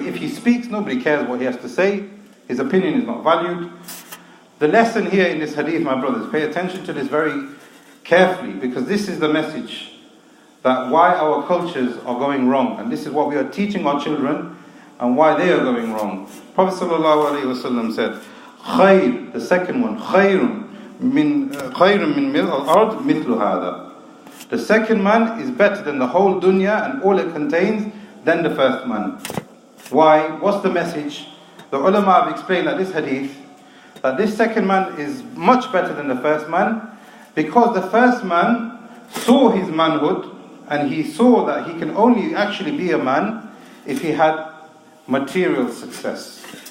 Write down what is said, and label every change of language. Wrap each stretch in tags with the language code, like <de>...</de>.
<en>If he speaks, nobody cares what he has to say. His opinion is not valued. The lesson here in this hadith, my brothers, pay attention to this very carefully, because this is the message that why our cultures are going wrong, and this is what we are teaching our children and why they are going wrong. Prophet ﷺ said,</en> <ar>خير,</ar> <en>the second one,</en> <ar>خير من الأرض مثل هذا.</ar> <en>The second man is better than the whole dunya and all it contains than the first man. Why? What's the message? The ulama have explained that this hadith, that this second man is much better than the first man, because the first man saw his manhood and he saw that he can only actually be a man if he had material success.</en>